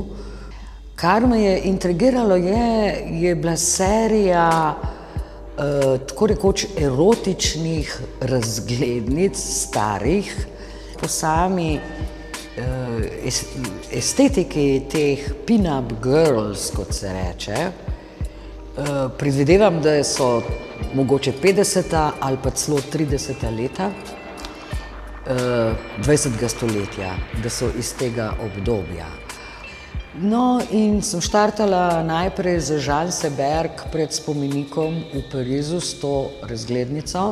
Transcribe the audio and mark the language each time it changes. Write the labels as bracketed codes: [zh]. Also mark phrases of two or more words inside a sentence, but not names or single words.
[sl] Kar me je intrigiralo je bila serija tako rekoč erotičnih razglednic starih. Po sami estetiki teh [en] pin-up girls, [sl] kot se reče, predvidevam, da so mogoče 50. ali pa celo 30. leta 20. stoletja, da so iz tega obdobja. No, in sem štartala najprej z Jean Seberg pred spomenikom v Parizu s to razglednico.